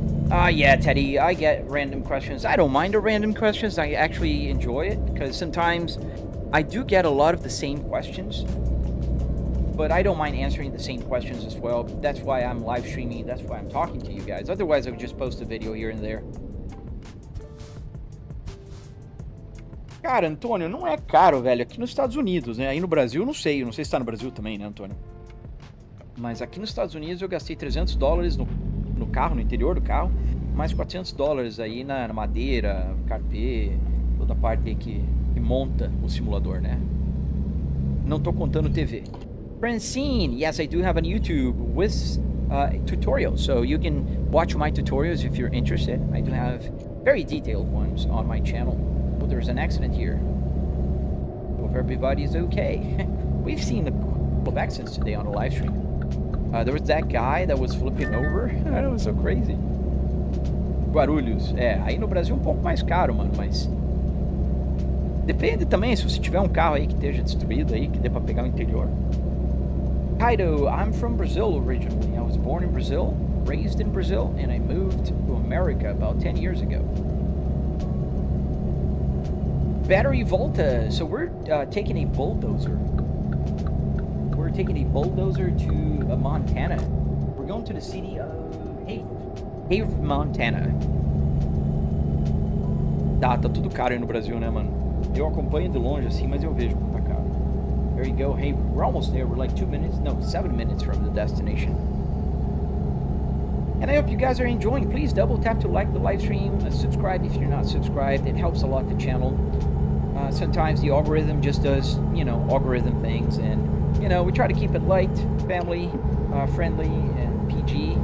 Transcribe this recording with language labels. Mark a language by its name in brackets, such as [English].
[English] Yeah, Teddy, I get random questions. I don't mind the random questions. I actually enjoy it because sometimes I do get a lot of the same questions, but I don't mind answering the same questions as well. That's why I'm live streaming. That's why I'm talking to you guys. Otherwise, I would just post a video here and there. [Portuguese] Cara, Antônio, não é caro, velho, aqui nos Estados Unidos, né? Aí no Brasil, não sei se está no Brasil também, né, Antônio? Mas aqui nos Estados Unidos eu gastei $300 no carro, no interior do carro, mais $400 aí na madeira, carpê, toda a parte aí que monta o simulador, né? Não tô contando TV. [English] Francine, yes, I do have a YouTube with tutorials, so you can watch my tutorials if you're interested. I do have very detailed ones on my channel. Oh, there's an accident here. Hope everybody's okay. We've seen a couple of accidents today on the live stream. There was that guy that was flipping over. That was so crazy. Guarulhos. [Portuguese] É, aí no Brasil é um pouco mais caro, mano, mas... Depende também, se você tiver um carro aí que esteja destruído aí, que dê pra pegar o interior. Kaido, [English] I'm from Brazil originally. I was born in Brazil. raised in Brazil, and I moved to America about 10 years ago. Battery Volta. So we're taking a bulldozer. We're taking a bulldozer to Montana. We're going to the city of Haver, Montana. [Portuguese] Tá tudo caro aí no Brasil, né, mano? Eu acompanho de longe assim, mas eu vejo como tá caro. [English] There you go. Hey, we're almost there. We're like 7 minutes from the destination. And I hope you guys are enjoying. Please double tap to like the live stream, subscribe if you're not subscribed. It helps a lot the channel. Sometimes the algorithm just does, algorithm things, and we try to keep it light, family friendly, and PG.